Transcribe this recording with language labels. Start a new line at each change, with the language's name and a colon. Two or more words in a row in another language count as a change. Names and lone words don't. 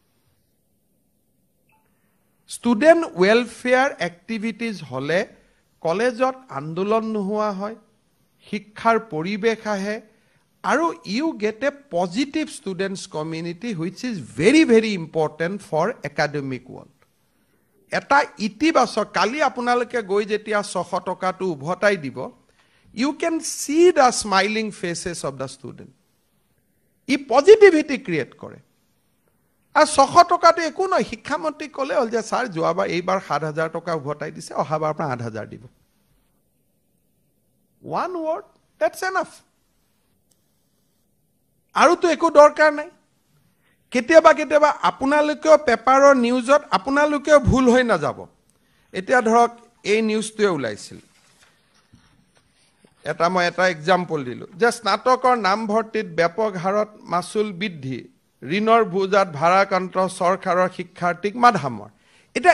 English: student welfare activities
Assamese: হ'লে কলেজত আন্দোলন নোহোৱা হয় শিক্ষাৰ পৰিৱেশ আহে আৰু
English: you get a positive students community which is very very important for academic world
Assamese: এটা ইতিবাচক কালি আপোনালোকে গৈ যেতিয়া 600 টকাটো উভতাই দিব
English: you can see the smiling faces of the student
Assamese: ই
English: positivity create
Assamese: কৰে আৰু 600 টকাটো একো নহয় শিক্ষামন্ত্ৰী ক'লে হ'ল যে ছাৰ যোৱাবাৰ এইবাৰ 7,000 টকা উভতাই দিছে অহাবাৰ আপোনাৰ 8,000 দিব
English: one word that's enough
Assamese: আৰু তো একো দৰকাৰ নাই কেতিয়াবা কেতিয়াবা আপোনালোকেও পেপাৰৰ নিউজত আপোনালোকেও ভুল হৈ নাযাব এতিয়া ধৰক এই নিউজটোৱে ওলাইছিল মই এটা এক্সাম্পল দিলোঁ যে স্নাতকৰ নামভৰ্তিত ব্যাপক হাৰত মাচুল বৃদ্ধি ঋণৰ বোজাত ভাৰাক্ৰান্ত চৰকাৰৰ শিক্ষাৰ্থীক মাধামৰ এতিয়া